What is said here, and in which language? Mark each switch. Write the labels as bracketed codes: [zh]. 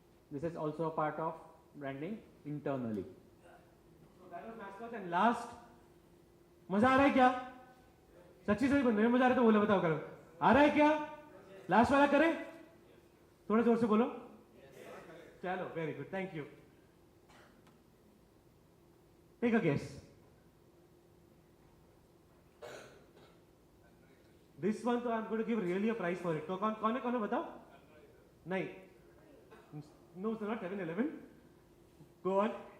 [en] This is also a part of branding internally. So that was mascot. [hi] And last, मजा आ रहा है क्या? सच्ची सही बोल, नहीं मजा आ रहा है तो बोलो, बताओ करो. आ रहा है क्या? लास्ट वाला करें? थोड़ा जोर से बोलो. चलो, [en] very good, thank you. Take a guess. This one, I'm going to give really a prize for it. [hi] तो कौन है बताओ? नहीं. [en] No, it's not 7-Eleven. Go on.